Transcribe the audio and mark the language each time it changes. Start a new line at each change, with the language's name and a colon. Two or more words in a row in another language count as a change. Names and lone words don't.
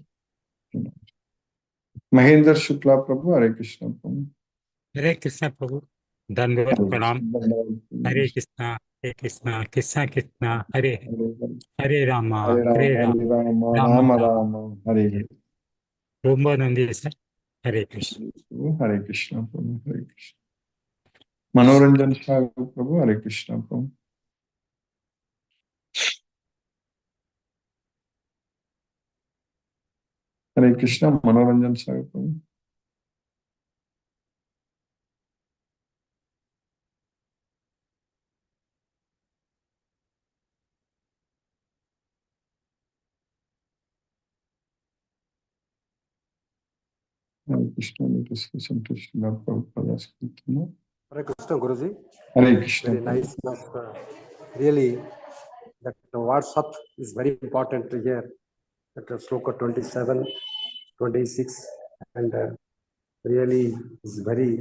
Sanskrit: Mahendra Shukla Prabhu, हरे कृष्ण प्रभु. हरे कृष्ण प्रभु। दण्डवत् प्रणाम. हरे कृष्ण, कृष्ण कृष्ण, हरे हरे राम, हरे राम, राम राम, हरे हरे.
Tamil: ரொம்ப நன்றி சார்.
Sanskrit: हरे कृष्ण. हरे कृष्ण प्रभु, हरे कृष्ण. Manoranjan Shah Prabhu, हरे कृष्ण प्रभु. हरे कृष्ण, Manoranjan Shah Prabhu. हरे कृष्ण,
English: let us listen to Srila Prabhupada's Kirtana.
Sanskrit: हरे कृष्ण गुरुजी. हरे कृष्ण.
English: Very nice. Really, that WhatsApp is very important to hear. That Sloka 27, 26, and really is very.